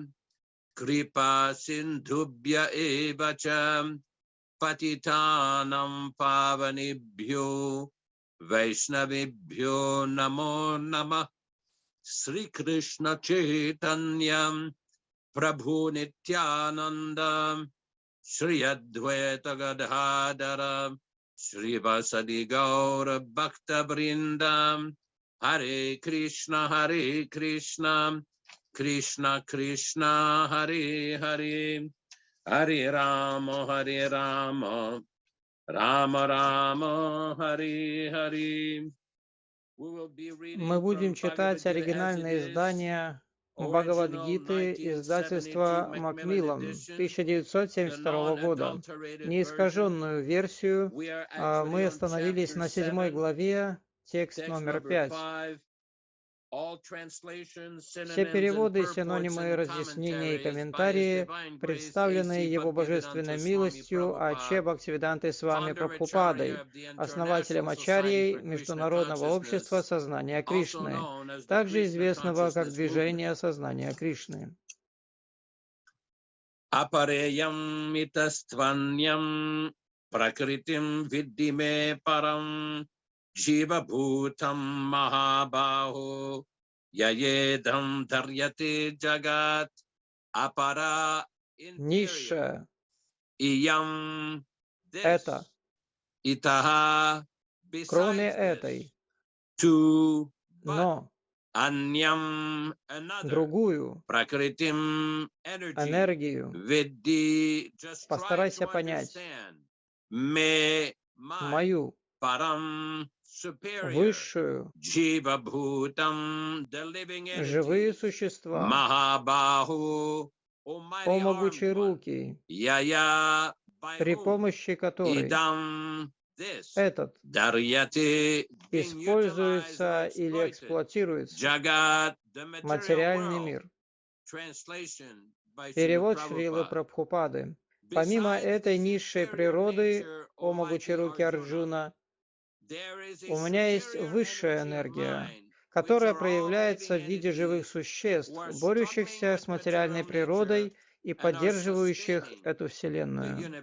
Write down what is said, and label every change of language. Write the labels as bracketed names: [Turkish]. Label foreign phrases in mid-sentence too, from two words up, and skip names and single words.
[Sanskrit] कृपा सिन्धुभ्य एवच पतितानां पावनेभ्यो वैष्णवेभ्यो नमो नमः श्री कृष्ण चैतन्यं प्रभु नित्यानन्द श्री अद्वैत गदाधर श्री वासादि गौर भक्त वृन्दं हरे कृष्ण कृष्ण कृष्ण हरे हरे हरे राम राम राम हरे हरे. [Russian] Мы будем читать оригинальное издание Бхагавад-гиты издательства Макмиллан 1972 года. Неискаженную версию. Мы остановились на 7 главе, текст номер 5. Все переводы, синонимы, разъяснения и комментарии, представленные Его Божественной милостью А.Ч. Бхактивидантой Свами Прабхупадой, основателем Ачарьей Международного общества сознания Кришны, также известного как Движение сознания Кришны. [Sanskrit] अपरेयम् इतस्त्वन्याम् प्रकृतिम् विद्धि मे पराम् जीव भूताम् महाबाहो ययेदम् धार्यते जगत् अपरा [Russian] Низшее [Sanskrit] Iyam [Russian] это, [Sanskrit] Itaha [Russian] кроме этой, [Sanskrit] Tu [Russian] но [Sanskrit] Anyam another [Russian] другую [Sanskrit] Prakritim [Russian] энергию [Sanskrit] Vidhi just [Russian] постарайся понять, [Sanskrit] Me [Russian] мою [Sanskrit] Param superior [Russian] высшую, [Sanskrit] जीव भूताम् [English] the living [Russian] живые [English] entity [Russian] существа, [Sanskrit] Mahabahu [Russian] о [English] Almighty [Russian] могучие [English] Armed One [Russian] руки, [Sanskrit] Yaya by [Russian] при [English] whom [Russian] помощи которой [Sanskrit] Idam this [Russian] этот [English] Daryate being utilized or [Russian] используется или [English] exploited [Russian] эксплуатируется [English] Jagat the material [Russian] материальный [English] world. [Russian] мир. [English] Translation by Srila [Russian] Перевод Шрилы [English] Prabhupada. [Russian] Прабхупады. Помимо этой низшей природы, о могучей руки Арджуна, у меня есть высшая энергия, которая проявляется в виде живых существ, борющихся с материальной природой и поддерживающих эту Вселенную.